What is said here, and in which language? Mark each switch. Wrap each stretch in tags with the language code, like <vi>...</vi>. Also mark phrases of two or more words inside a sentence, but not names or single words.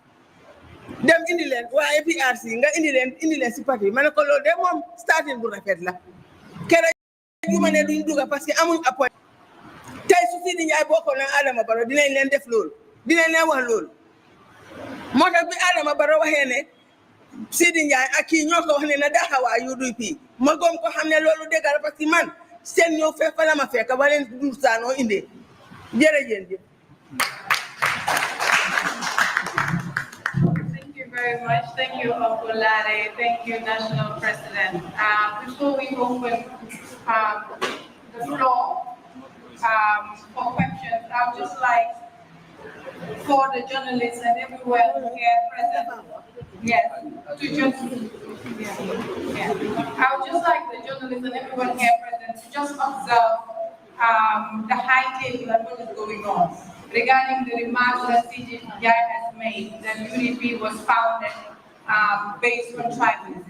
<wo>dem indi leen waa APRC nga indi leen si parti ma ne ko loolu de moom starting bu rafet la kere ju ma ne duñ dugga</wo> <fr>parce que</fr> <wo>amuñ appoint tey su Seedy Njie bokkoon na Adama Barrow dinañ leen def loolu dinañ leen wax loolu moo tax bi Adama Barrow waxee ne Seedy Njie ak kii ñoo ko wax ne na daxawaa UDP ma gom ko xam ne loolu dëgg la</wo> <fr>parce que</fr> <wo>man seen ñëw fekk fa la ma fekk ba leen dur saanoo indee jërëjëf.</wo> <en>Thank you very much. Thank you, Uncle Larry. Thank you, National President. Before we open the floor for questions, I would just like for the journalists and everyone here present, yes, to just, I would just like the journalists and everyone here present to just observe the high table and what is going on regarding the remarks that Seedy Njie has made that UDP was founded based on tribalism.</en>